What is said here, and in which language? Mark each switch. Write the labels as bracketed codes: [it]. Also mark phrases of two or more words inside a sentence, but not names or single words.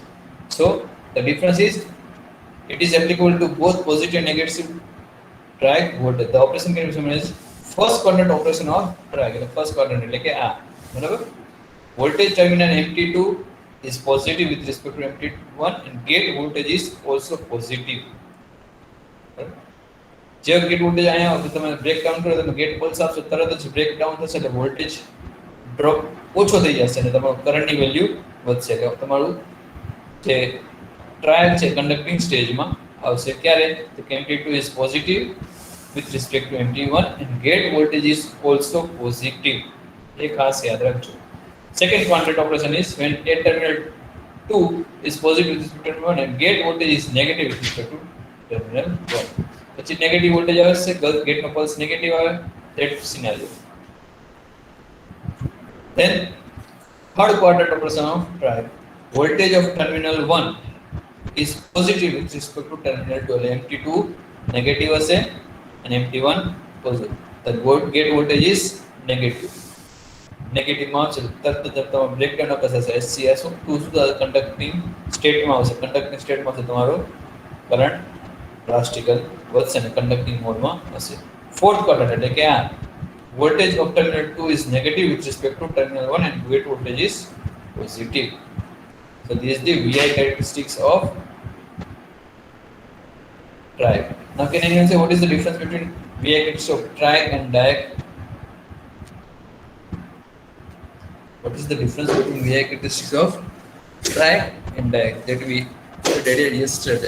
[en] so the difference is it is applicable to both positive and negative triac voltage. the operation can be same as first quadrant operation of triac. [gu] એટલે [en] first quadrant [gu] એટલે કે આ, બરાબર. [en] voltage terminal empty2 is positive with respect to empty1 and gate voltage is also positive. [gu] જે [en] gate voltage [gu] અહીંયા આવે તો તમે [en] break down [gu] કરો તમે [en] gate pulse [gu] આપશો તરત જ [en] break down [gu] થશે એટલે [en] voltage drop [gu] ઓછો થઈ જશે અને તમારું કરંટની વેલ્યુ વધશે. એટલે તમારું જે ટ્રાયલ છે [en] conducting stageમાં [gu] આવશે. ક્યારે? તો કે [en] empty2 is positive with respect to empty1 and gate voltage is also positive. [gu] એ ખાસ યાદ રાખજો. [en] Second quadrant operation is when a terminal 2 is positive with respect to terminal 1 and gate voltage is negative with respect to terminal 1. [gu] પછી [en] negative voltage [gu] આવે છે, ગેટનો પલ્સ નેગેટિવ આવે, [en] that scenario. Then third quadrant operation of triac. Voltage of terminal 1 is positive with respect to terminal 2. એટલે empty2 negative હશે and empty1 positive. The gate voltage is negative. [gu] નેગેટિવ માં આવશે તરત જ તમારો બ્રેકડાઉન થશે SCS ટુ [en] conducting stateમાં [gu] આવશે [en] conducting stateમાં [gu] છે તમારો કરંટ ડ્રાસ્ટિકલ વધશે અને [en] conducting modeમાં [gu] હશે [en] fourth quadrant [gu] એટલે કે આ [en] voltage of terminal 2 is negative with respect to terminal 1 and gate voltage is positive. So this is the VI characteristics of triac. Now can anyone say what is the difference between VI characteristics of triac and diac? What is the difference between VI characteristics of triac and diac that we studied yesterday?